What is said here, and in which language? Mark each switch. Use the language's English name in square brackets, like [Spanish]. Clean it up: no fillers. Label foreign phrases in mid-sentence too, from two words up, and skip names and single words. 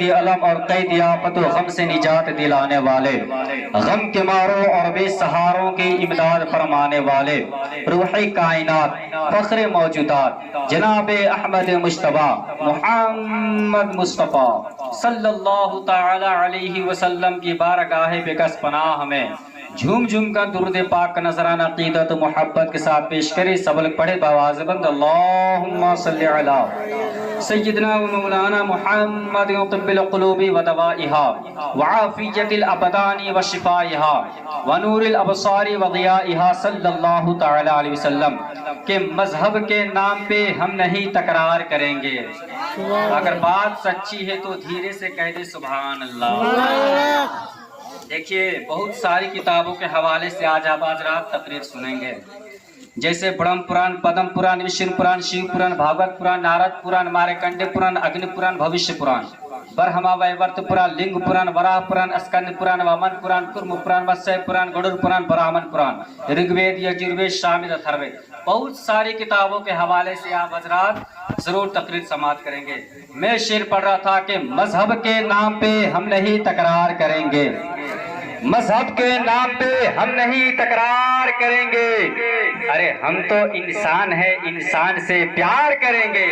[Urdu] علم اور قید آفت و غم سے نجات دلانے والے غم کے ماروں اور بے سہاروں کی امداد فرمانے والے روح کائنات فخر موجودات جناب احمد مجتبی محمد مصطفیٰ [Arabic] صلی اللہ تعالی علیہ وسلم [Urdu] کی بارگاہ بکس پناہ میں جھوم جھوم کا درود پاک کا نذرانہ عقیدت و محبت کے ساتھ پیش کرے. سب لوگ پڑھے بآواز بند [Arabic] اللہم صلی علی سیدنا و مولانا محمد طب القلوب و دوائها وعافیت الابدان و شفائها ونور الابصار و ضیائها صلی اللہ تعالی علیہ وسلم [Urdu] کہ مذہب کے نام پہ ہم نہیں تکرار کریں گے. اگر بات سچی ہے تو دھیرے سے کہہ دے [Arabic] سبحان اللہ. [Urdu] دیکھیے، بہت ساری کتابوں کے حوالے سے آج آپ حضرات تقریر سنیں گے، جیسے برہم پران، پدم پران، وشنو پران، شیو پران، بھاگوت پران، نارد پران، مارکنڈے پران، اگنی پران، بھوشیہ پران، برہما ویورت پران، لنگ پران، وراہ پران، اسکند پران، وامن پران، کرم پران، وسع پران، گڑر پران، برہمن پران، رگوید، یجروید، ساموید، اتھروید، بہت ساری کتابوں کے حوالے سے آپ حضرات ضرور تقریر سماعت کریں گے. میں شعر پڑھ رہا تھا کہ مذہب کے نام پہ ہم نہیں تکرار کریں گے، مذہب کے نام پہ ہم نہیں تکرار کریں گے. ارے ہم تو انسان ہیں، انسان سے پیار کریں گے.